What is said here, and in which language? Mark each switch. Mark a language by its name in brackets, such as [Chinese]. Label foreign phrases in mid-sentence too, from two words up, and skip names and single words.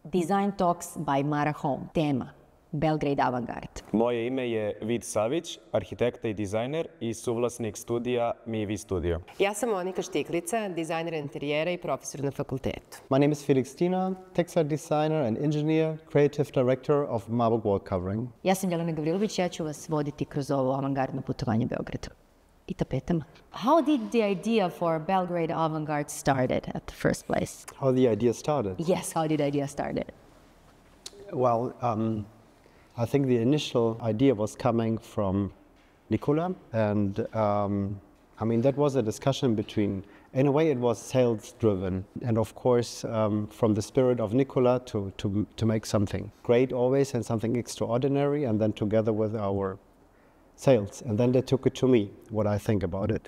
[English] Design Talks by MaraHome. [Serbian] Tema: Belgrade Avangard. Moje ime je Vid Savić, arhitekta i dizajner i suvlasnik studija MiVi Studio. Ja sam Monika Štiklica, dizajner interijera i profesor na fakultetu. [English] My name is Felix Diener, textile designer and engineer, creative director of Marburg Wallcoverings. [Serbian] Ja sam Jelena Gavrilović, ja ću vas voditi kroz ovo avangardno putovanje Beogradu. I tapetama. [English] How did the idea for Belgrade Avangard started at the first place? How the idea started? Yes, how did the idea started? Well, I think the initial idea was coming from Nicola, and I mean, that was a discussion between, in a way it was sales driven, and of course from the spirit of Nicola to make something great always and something extraordinary, and then together with our sales, and then they took it to me, what I think about it.